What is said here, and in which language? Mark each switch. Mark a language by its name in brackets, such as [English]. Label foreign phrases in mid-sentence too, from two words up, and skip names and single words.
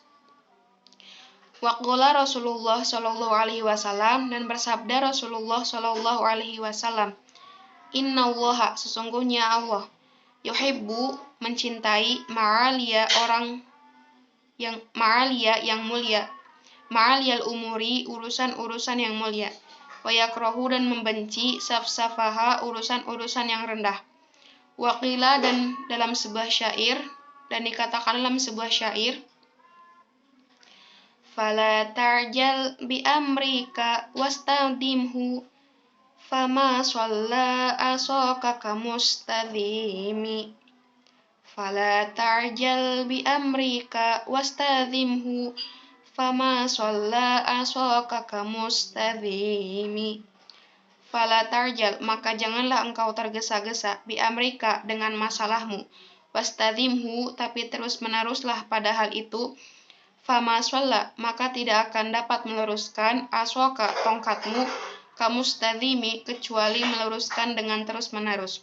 [Arabic] وقال رسول الله صلى الله عليه وسلم [Indonesian] dan bersabda Rasulullah [Arabic] صلى الله عليه وسلم, [Indonesian] innallaha sesungguhnya Allah yuhibbu mencintai ma'aliya orang yang ma'aliya yang mulia, [Arabic] معالي الأمور [Indonesian] urusan-urusan yang mulia, [Arabic] ويكره [Indonesian] dan membenci safsafaha urusan-urusan yang rendah. Waqila dan dalam sebuah syair dan dikatakan dalam sebuah syair, [Arabic] فلا تعجل بأمرك واستدمه فما صلى عصاك كمستديم. فلا تعجل بأمرك واستدمه فما صلى عصاك كمستديم. فلا تعجل [Indonesian] maka janganlah engkau tergesa-gesa [Arabic] بأمرك [Indonesian] dengan masalahmu, wastadimhu tapi terus-meneruslah pada hal itu. [Arabic] فما صلى [Indonesian] maka tidak akan dapat meluruskan aswaka tongkatmu kamustadhimi kecuali meluruskan dengan terus-menerus.